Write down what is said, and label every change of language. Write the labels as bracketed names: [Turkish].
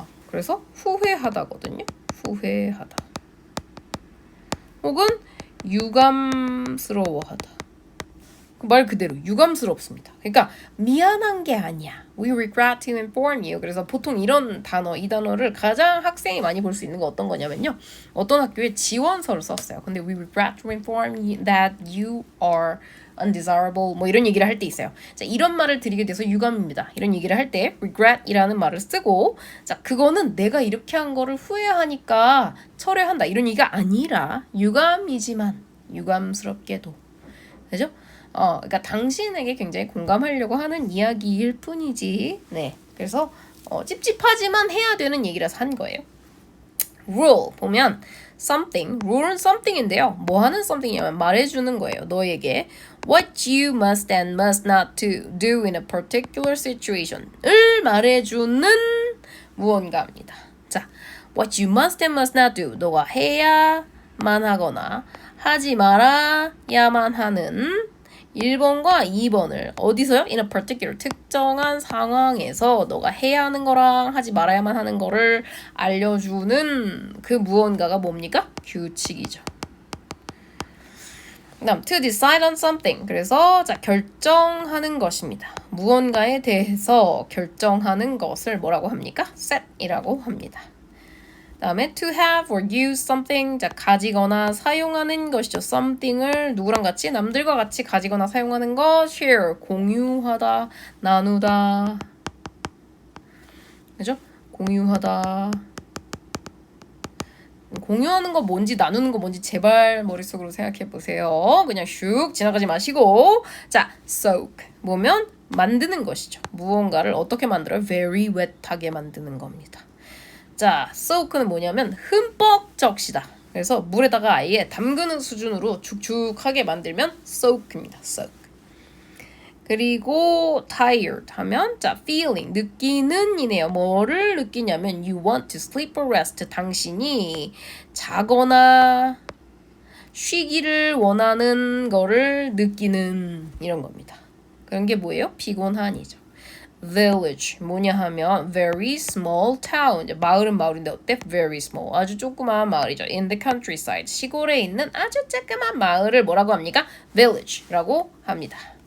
[Korean] 그래서 후회하다거든요. 후회하다. 혹은 유감스러워하다. 말 그대로 유감스럽습니다. 그러니까 미안한 게 아니야. [English] We regret to inform you. [Korean] 그래서 보통 이런 단어, 이 단어를 가장 학생이 많이 볼 수 있는 거 어떤 거냐면요. 어떤 학교에 지원서를 썼어요. 근데 [English] we regret to inform you that you are undesirable [Korean] 뭐 이런 얘기를 할 때 있어요. 자, 이런 말을 드리게 돼서 유감입니다. 이런 얘기를 할 때 regret이라는 말을 쓰고 자, 그거는 내가 이렇게 한 거를 후회하니까 철회한다. 이런 얘기가 아니라 유감이지만 유감스럽게도. 그죠? 그러니까 당신에게 굉장히 공감하려고 하는 이야기일 뿐이지. 네. 그래서 찝찝하지만 해야 되는 얘기라서 한 거예요. rule 보면 something, rule은 something인데요. 뭐 하는 something이냐면 말해주는 거예요. 너에게 [English] what you must and must not to do in a particular situation을 [Korean] 말해주는 무언가입니다. [English] 자, what you must and must not do. [Korean] 너가 해야만 하거나 하지 말아야만 하는 1번과 2번을 어디서요? [English] In a particular [Korean] 특정한 상황에서 너가 해야 하는 거랑 하지 말아야만 하는 거를 알려주는 그 무언가가 뭡니까? 규칙이죠. 그다음 [English] to decide on something. [Korean] 그래서 자 결정하는 것입니다. 무언가에 대해서 결정하는 것을 뭐라고 합니까? set이라고 합니다. 다음에 [English] to have or use something. [Korean] 자 가지거나 사용하는 것이죠. something을 누구랑 같이 남들과 같이 가지거나 사용하는 것. share 공유하다, 나누다. 그죠? 공유하다. 공유하는 거 뭔지 나누는 거 뭔지 제발 머릿속으로 생각해 보세요. 그냥 슉 지나가지 마시고. 자, soak 뭐면 만드는 것이죠. 무언가를 어떻게 만들어요? [English] very wet [Korean] 하게 만드는 겁니다. 자, soak는 뭐냐면 흠뻑 적시다. 그래서 물에다가 아예 담그는 수준으로 축축하게 만들면 soak입니다. soak. 그리고 tired 하면 자 feeling 느끼는 이네요. 뭐를 느끼냐면 [English] you want to sleep or rest. [Korean] 당신이 자거나 쉬기를 원하는 거를 느끼는 이런 겁니다. 그런 게 뭐예요? 피곤한이죠. [English] village [Korean] 뭐냐 하면 [English] very small town. [Korean] 마을은 마을인데 어때? [English] very small [Korean] 아주 조그마한 마을이죠. [English] in the countryside [Korean] 시골에 있는 아주 조그만 마을을 뭐라고 합니까? village라고 합니다.